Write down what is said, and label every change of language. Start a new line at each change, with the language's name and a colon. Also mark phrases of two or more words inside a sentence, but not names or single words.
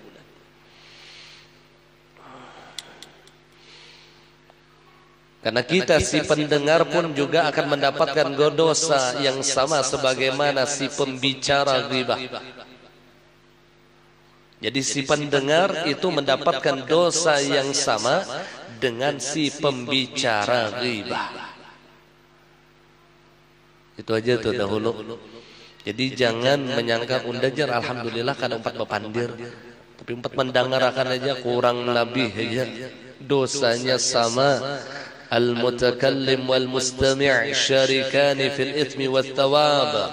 Indonesian: Karena kita si pendengar pun juga akan mendapatkan dosa yang sama sebagaimana si pembicara ghibah. Jadi si pendengar itu mendapatkan dosa yang sama dengan si pembicara ghibah. Itu aja tuh dahulu.
Banjar: Jadi jangan menyangka undajar alhamdulillah kan empat bepandir, tapi empat mendengarkan aja kurang lebih aja dosanya sama.
Arabic: المتكلم والمستمع شريكان في الإثم والثواب.